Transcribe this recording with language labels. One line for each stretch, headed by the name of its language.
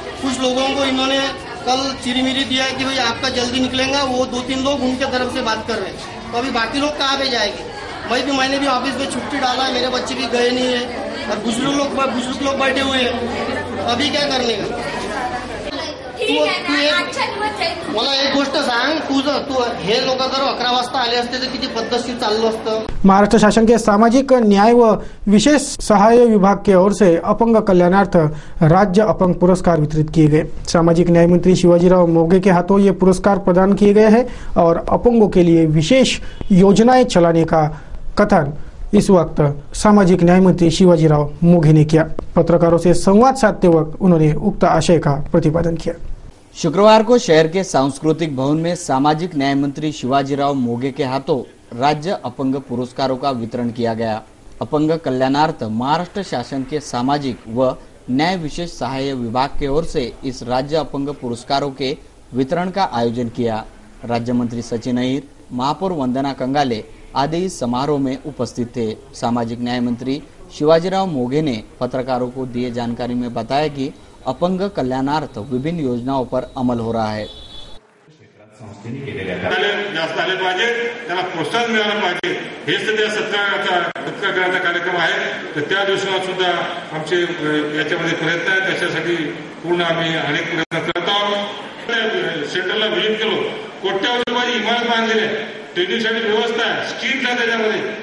Hindi: कुछ लोगों को इन्होंने कल चिरीमिरी दिया है कि भाई आपका जल्दी निकलेगा, वो 2-3 लोग उनके तरफ से बात कर रहे हैं। तो अभी बाकी लोग कहाँ पे जाएंगे। मैंने भी ऑफिस में छुट्टी डाला है, मेरे बच्चे भी गए नहीं है और बुजुर्ग लोग बैठे हुए हैं, अभी क्या करने का।
Marathi: मला एक गोष्ट सांग, तू हे लोक जर 11 वाजता आले असते तर किती पद्धतशीर चाललं असतं।
Hindi: महाराष्ट्र शासन के सामाजिक न्याय व विशेष सहाय्य विभाग की ओर से अपंग कल्याणार्थ राज्य अपंग पुरस्कार वितरित किए गए। सामाजिक न्याय मंत्री शिवाजीराव मोघे के हाथों ये पुरस्कार प्रदान किए गए हैं और अपंगों के लिए विशेष योजनाएं चलाने का कथन इस वक्त सामाजिक न्याय मंत्री शिवाजीराव मोघे ने किया। पत्रकारों से संवाद साधते वक्त उन्होंने उक्त आशय का प्रतिपादन किया। शुक्रवार को शहर के सांस्कृतिक भवन में सामाजिक न्याय मंत्री शिवाजीराव मोघे के हाथों राज्य अपंग पुरस्कारों का वितरण किया गया। अपंग कल्याणार्थ महाराष्ट्र शासन के सामाजिक व न्याय विशेष सहाय्य विभाग की ओर से इस राज्य अपंग पुरस्कारों के वितरण का आयोजन किया। राज्य मंत्री सचिन अहिर, महापौर वंदना कंगाले आदि इस समारोह में उपस्थित थे। सामाजिक न्याय मंत्री शिवाजीराव मोघे ने पत्रकारों को दिए जानकारी में बताया कि अपंग कल्याणार्थ विभिन्न योजनाओं पर अमल हो रहा है।
Marathi: जास्त आले पाहिजे, त्यांना प्रोत्साहन मिळालं पाहिजे, हे सध्या सत्याग्रहाचा कार्यक्रम आहे। तर त्या दिवसात सुद्धा आमचे याच्यामध्ये प्रयत्न आहे, त्याच्यासाठी पूर्ण आम्ही अनेक प्रयत्न करत आहोत। सेंटरला व्हिजिट केलो, कोट्यावधी रुपयाची इमारत बांधलेली आहे, ट्रेनिंगसाठी व्यवस्था आहे, स्कीम्स आहे त्याच्यामध्ये।